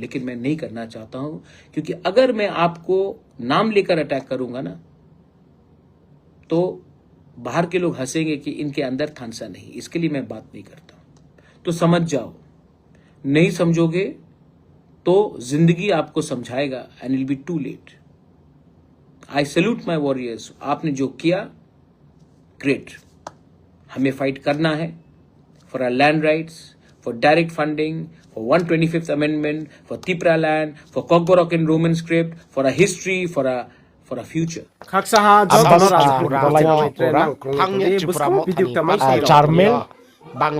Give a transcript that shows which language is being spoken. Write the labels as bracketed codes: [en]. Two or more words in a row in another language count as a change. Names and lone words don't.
[hi] लेकिन मैं नहीं करना चाहता हूं, क्योंकि अगर मैं आपको नाम लेकर अटैक करूंगा ना, तो बाहर के लोग हंसेंगे कि इनके अंदर थानसा नहीं। इसके लिए मैं बात नहीं करता। तो समझ जाओ, नहीं समझोगे तो जिंदगी आपको समझाएगा, [en] And it will be too late. I salute my warriors. [hi] आपने जो किया, [en] ग्रेट। [hi] हमें फाइट करना है [en] for our land rights, for direct funding, for 125th amendment, for Tipra land, for Kokborok and Roman script, for a history, for a future. [trp] kaksaha jotono rajahani Charmel buskang video kami Bangladesh